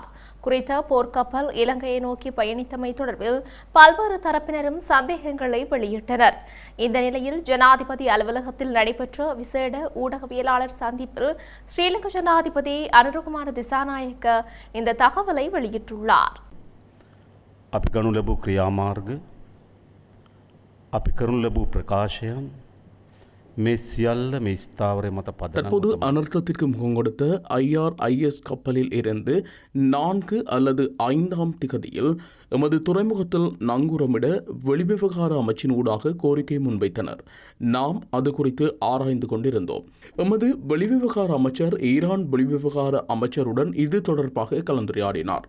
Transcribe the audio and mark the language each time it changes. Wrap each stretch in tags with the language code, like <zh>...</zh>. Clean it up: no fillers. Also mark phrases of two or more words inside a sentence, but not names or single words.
<ta>குறித்த போர்க்கப்பல் இலங்கையை நோக்கி பயணித்தமை தொடர்பில் பல்வேறு தரப்பினரும் சந்தேகங்களை வெளியிட்டனர். இந்த நிலையில் ஜனாதிபதி அலுவலகத்தில் நடைபெற்ற விசேட ஊடகவியலாளர் சந்திப்பில் ஸ்ரீலங்கா ஜனாதிபதி அனுரகுமார திசாநாயக்க இந்த தகவலை வெளியிட்டுள்ளார்.</ta> <si>අපි ගනු ලැබූ ක්‍රියාමාර්ග අපි කරනු ලැබූ ප්‍රකාශයන් මේ සියල්ල මේ ස්ථාවරය මත පදනම්</si> <ta>தற்போது அனர்த்தத்திற்கு முகம் கொடுத்த IRIS கப்பலில் இருந்து 4 அல்லது 5ஆம் திகதியில் எமது துறைமுகத்தில் நங்கூரமிட வெளிவிவகார அமைச்சின் ஊடாக கோரிக்கை முன்வைத்தனர். நாம் அது குறித்து ஆராய்ந்து கொண்டிருந்தோம். எமது வெளிவிவகார அமைச்சர் ஈரான் வெளிவிவகார அமைச்சருடன் இது தொடர்பாக கலந்துரையாடினார்.</ta>